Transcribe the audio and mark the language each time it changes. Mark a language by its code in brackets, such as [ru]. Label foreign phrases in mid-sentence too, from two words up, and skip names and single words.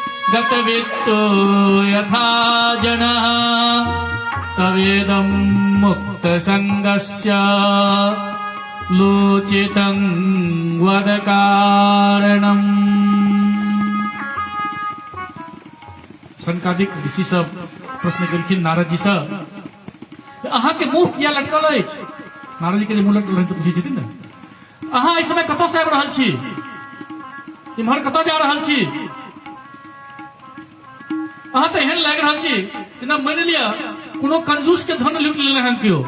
[sa] गतवित्तो यथा जनः तवेदं मुक्तसंगस्य लोचितं वद कारणम्। [mai] शंकादिक ऋषि सब प्रश्न केलखिन नारद जी से, अहाँ के मुंह किया लटकल अछि? नारद जी के मुंह लटकल रहै तो पूछै छथिन ने, अहाँ इस समय कतऽ से आबि रहल छी, इम्हर कतऽ जा रहल छी? अहाँ तो एहन लागि रहल छी जेना मानि लिअ कोनो कंजूस के धन लूट लेने हन केओ।